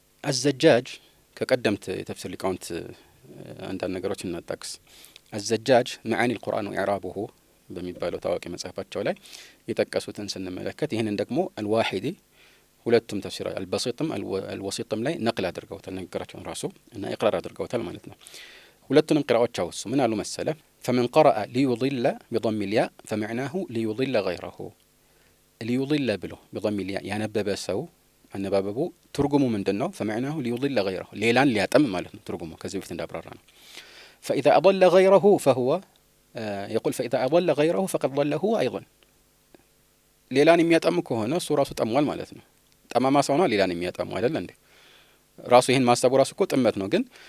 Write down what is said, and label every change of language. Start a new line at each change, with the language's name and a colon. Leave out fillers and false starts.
Arabic: الزجاج كقدمت تفسير لقاونت
Amharic: አንዳንድ ነገሮችን እናጣቅስ። الزجاج معاني القرآن وإعرابه በሚባለው ታዋቂ መጽሐፋቸው ላይ የጠቀሱትን ስንመለከት ይህንን ደግሞ አልዋሂዲ ሁለቱም ተፍሲር አልበሲጥም አልወሲጥም ላይ ነቅል አድርገውታል። ንግግራቸውን ራሱ እና ኢቅራር አድርገውታል ማለት ነው። ሁለቱንም ቅራዎች አወሱ። ምን አሉ መሰለ?
Arabic: فمن قرأ ليضل بضم الياء فمعناه ليضل غيره ليضل
Amharic: ብሎ
Arabic: بضم الياء
Amharic: ያነበበ ሰው አነባበቡ ትርጉሙ ምንድነው?
Arabic: فمعناه ليضل غيره
Amharic: ሌላን ሊያጠም ማለት ነው። ትርጉሙ ከዚህ በፊት እንዳብራራ ነው።
Arabic: فإذا أضل غيره فهو يقول فإذا أضل غيره فقد ضل هو أيضا
Amharic: ሌላን የሚያጠም ከሆነ እሱ ራሱ ጠሟል ማለት ነው። ጠማማ ሰው ነው ሌላን የሚያጠም አይደል እንዴ? ራሱ ይሄን ማሰቡ ራሱ እኮ ጥመት ነው። ግን